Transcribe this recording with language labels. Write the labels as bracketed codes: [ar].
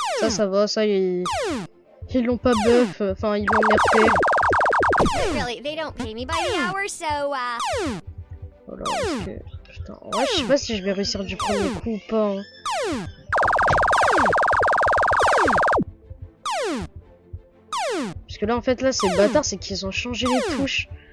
[fr] Ça va, ça, ils l'ont pas buff, enfin, ils l'ont nerfé. [en] Really, they don't pay me by the hour, so, [fr] Voilà, parce que... Putain, ouais, je sais pas si je vais réussir du premier coup ou pas. Hein. Parce que là, en fait, là, c'est bâtard, c'est qu'ils ont changé les touches.